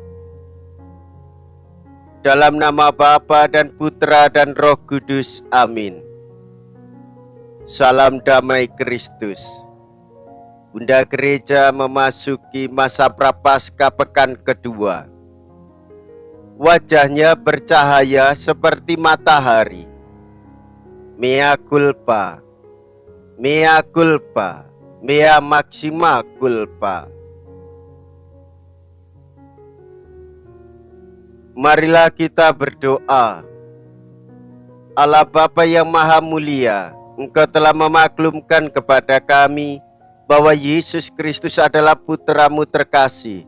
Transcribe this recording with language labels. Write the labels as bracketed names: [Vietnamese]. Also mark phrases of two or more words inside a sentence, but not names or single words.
[Indonesian] Dalam nama Bapa dan Putra dan Roh Kudus, amin. Salam damai Kristus. Bunda Gereja memasuki masa Prapaskah pekan kedua. Wajahnya bercahaya seperti matahari. [Latin] Mea culpa, mea culpa, mea maxima culpa. [Indonesian] Marilah kita berdoa. Allah Bapa yang Maha Mulia, Engkau telah memaklumkan kepada kami bahwa Yesus Kristus adalah Putra-Mu terkasih.